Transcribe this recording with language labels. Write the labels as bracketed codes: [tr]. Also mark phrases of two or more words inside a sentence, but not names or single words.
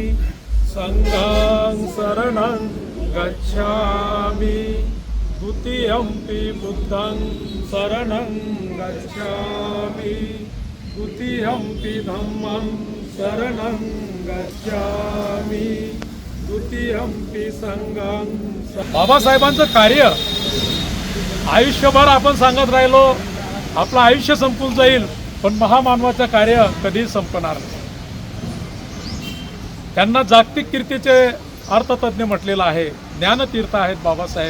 [pi] संघं शरणं गच्छामि द्वितीयंपि बुद्धं शरणं गच्छामि द्वितीयंपि धम्मं शरणं गच्छामि द्वितीयंपि संघं। [mr] बाबासाहेबांचं कार्य आयुष्यभर आपण सांगत राहिलो, आपलं आयुष्य संपून जाईल, पण महामानवाचं कार्य कधी संपणार नाही। त्यांना जागतिक कीर्तीचे अर्थतज्ञ म्हटलेलं आहे, ज्ञानतीर्थ आहेत बाबासाहेब।